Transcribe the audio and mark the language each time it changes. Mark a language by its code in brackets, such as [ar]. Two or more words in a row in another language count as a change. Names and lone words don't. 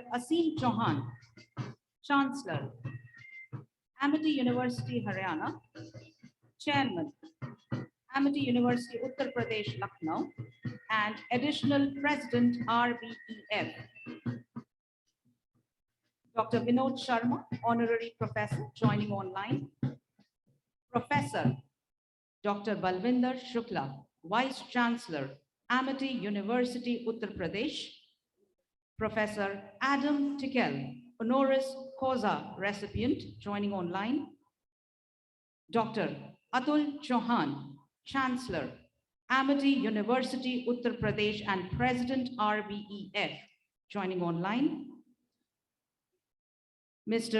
[en] Asim Chauhan, Chancellor, Amity University, Haryana, Chairman, Amity University, Uttar Pradesh, Lucknow, and Additional President, RBEF, Dr. Vinod Sharma, Honorary Professor, joining online, Professor Dr. Balvinder Shukla, Vice Chancellor, Amity University, Uttar Pradesh, Professor Adam Tikel, Honoris Causa recipient, joining online, Dr. Atul Chauhan, Chancellor, Amity University, Uttar Pradesh, and President, RBEF, joining online, Mr.